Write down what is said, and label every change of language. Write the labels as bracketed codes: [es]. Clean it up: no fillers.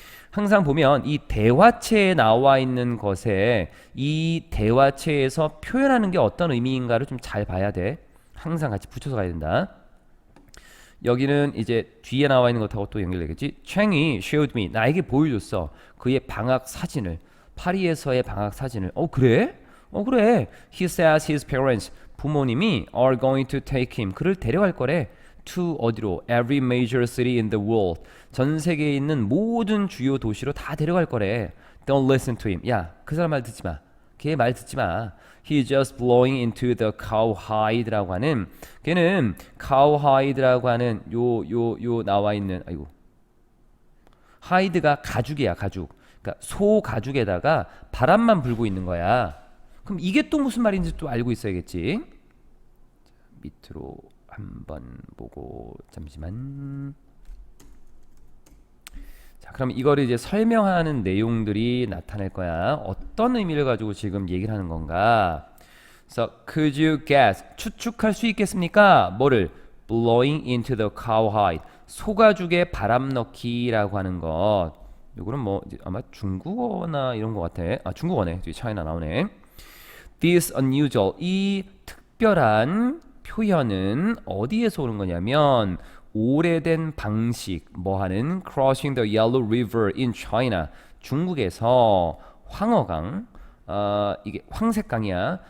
[ko] 항상 보면 이 대화체에 나와 있는 것에 이 대화체에서 표현하는 게 어떤 의미인가를 좀 잘 봐야 돼. 항상 같이 붙여서 가야 된다. 여기는 이제 뒤에 나와 있는 것하고 또 연결되겠지. 챙이 [en] showed me [ko] 나에게 보여줬어. 그의 방학 사진을 파리에서의 방학 사진을. 그래? 그래. [en] He says his parents [ko] 부모님이 [en] are going to take him [ko] 그를 데려갈 거래. To 어디로? [en] Every major city in the world [ko] 전 세계에 있는 모든 주요 도시로 다 데려갈 거래. [en] Don't listen to him. [ko] 야, 그 사람 말 듣지 마. 걔 말 듣지 마. [en] He's just blowing into the cowhide [ko] 라고 하는 걔는 cowhide라고 하는 요 나와 있는 아이고 하이드가 가죽이야 가죽. 그러니까 소 가죽에다가 바람만 불고 있는 거야. 그럼 이게 또 무슨 말인지 또 알고 있어야겠지. 밑으로 한번 보고 잠시만. 자, 그럼 이거를 이제 설명하는 내용들이 나타날 거야. 어떤 의미를 가지고 지금 얘기를 하는 건가? [en] So, could you guess? [ko] 추측할 수 있겠습니까? 뭐를? [en] Blowing into the cowhide. [ko] 소가죽에 바람 넣기라고 하는 것. 이거는 뭐 아마 중국어나 이런 것 같아. 중국어네. 저기 차이나 나오네. [en] This unusual. [ko] 이 특별한 표현은 어디에서 오는 거냐면 오래된 방식 뭐하는 [en] crossing the Yellow River in China [ko] 중국에서 황허강 이게 황색강이야.